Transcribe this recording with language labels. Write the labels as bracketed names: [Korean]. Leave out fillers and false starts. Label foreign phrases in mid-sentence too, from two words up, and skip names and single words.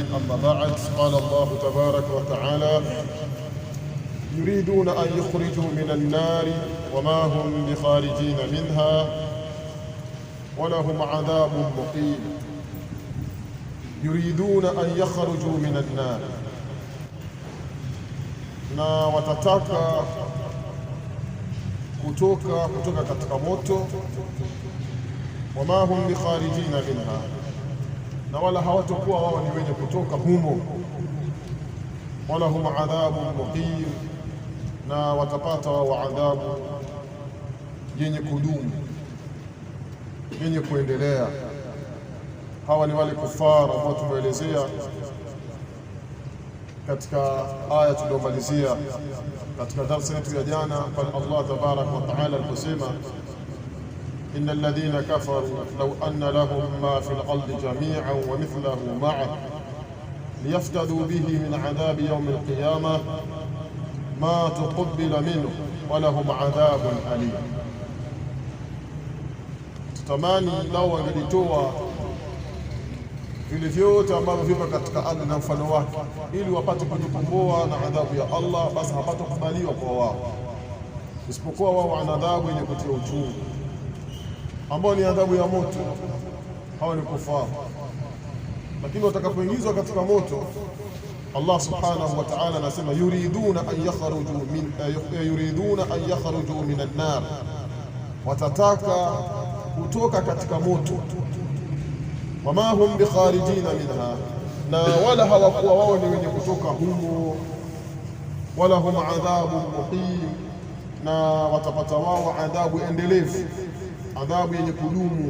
[Arabic] أما بعد، قال الله تبارك وتعالى: يريدون أن يخرجوا من النار وما هم بخارجين منها ولهم عذاب مقيم. يريدون أن يخرجوا من النار، [Swahili] na watataka kutoka katika moto. [Arabic] وما هم بخارجين منها, [Swahili] na wala hawatakuwa wao ni wenye kutoka humo. [Arabic] ولهم عذاب مقيم, [Swahili] na watapata wao adhabu yenye kudumu, yenye kuendelea. Hawa ni wale kufara ambao tumeelezea katika aya tuliyomalizia katika darasa yetu ya jana, pale Allah [Arabic] تبارك وتعالى [Swahili] aliposema: [Arabic] إن الذين كفروا لو أن لهم ما في الأرض جميعا ومثله معه ليفتدوا به من عذاب يوم القيامة ما تقبل منه ولهم عذاب أليم. [Swahili] Tutamani lao wangelitoa vile vyote ambavyo vipo katika ardhi na mfano wake, ili wapate kujikomboa na adhabu ya Allah, basi hapata kubaliwa kwa wao, isipokuwa wao wana adhabu yenye kutia uchungu, ambao ni adhabu ya moto. Hawa ni kufaru, lakini watakapoingizwa katika moto, Allah [Arabic] سبحانه وتعالى [Swahili] anasema: [Arabic] يريدون أن يخرجوا من النار, [Swahili] watataka kutoka katika moto. [Arabic] وما هم بخارجين منها, [Swahili] na wala hawakuwa wao ni wenye kutoka humo. [Arabic] ولهم عذاب مقيم, [Swahili] na watapata wao adhabu endelevu, adhabu yenye kudumu.